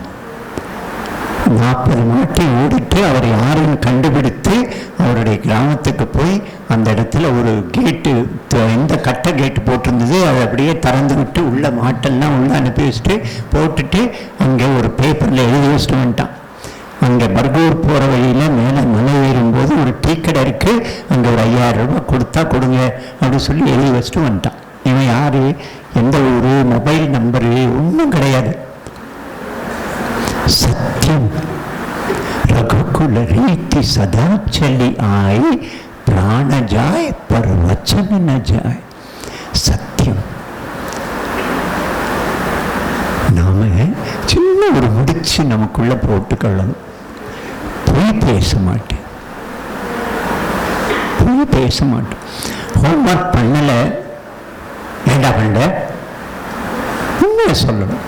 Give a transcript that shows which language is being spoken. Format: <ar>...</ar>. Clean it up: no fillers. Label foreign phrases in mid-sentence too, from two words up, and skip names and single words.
<ta>40 மாட்டை ஓடிட்டு அவர் யாரையும் கண்டுபிடித்து அவருடைய கிராமத்துக்கு போய் அந்த இடத்துல ஒரு கேட்டு, இந்த கட்டை கேட்டு போட்டிருந்தது, அதை அப்படியே திறந்து விட்டு உள்ள மாட்டெல்லாம் உள்ள அனுப்பி வச்சுட்டு போட்டுட்டு அங்கே ஒரு பேப்பரில் எழுதி வச்சுட்டு வந்துட்டான். அங்கே பர்கூர் போகிற வழியில் மேலே மலை ஏறும்போது ஒரு டீ கடை இருக்குது, அங்கே ஒரு 5000 ரூபாய் கொடுத்தா கொடுங்க அப்படின்னு சொல்லி எழுதி வச்சுட்டு வந்துட்டான். இவன் யார், எந்த ஊர், மொபைல் நம்பரு ஒன்றும் கிடையாது.</ta> <hi>सत्यम रघुकुल रीति सदा चली आए, प्राण जाए पर वचन न जाए. सत्यम.</hi> <ta>நாம சின்ன ஒரு முடிச்சு நமக்குள்ள போட்டுக்கொள்ளணும். பொய் பேச மாட்டேன், பொய் பேச மாட்டேன். ஹோம்ஒர்க் பண்ணல, ஏண்டா பண்ணல, உண்மையை சொல்லணும்.</ta>